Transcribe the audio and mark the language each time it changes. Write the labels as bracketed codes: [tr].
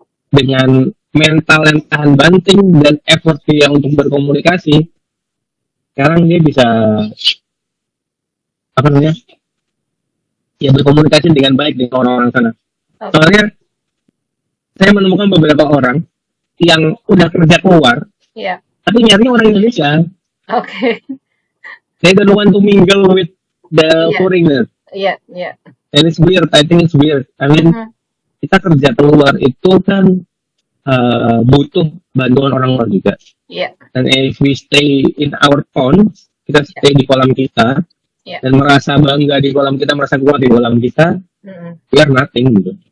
[id] dengan mental yang tahan banting dan effort dia untuk berkomunikasi. Sekarang dia bisa apa namanya? Ya berkomunikasi dengan baik dengan orang-orang sana. oke, Soalnya saya menemukan beberapa orang yang udah kerja keluar, ya, tapi nyarinya orang Indonesia. oke, [en] They don't want to mingle with the Yeah. foreigner. [id] ya, ya. [en] And it's weird. I think it's weird. I mean, [id] kita kerja keluar itu kan butuh bantuan orang luar juga. Ya, Dan [en] if we stay in our town, [id] kita stay di kolam kita, [en] Yeah. [id] dan merasa bangga di kolam kita, merasa kuat di kolam kita, [en] we are nothing [id] gitu.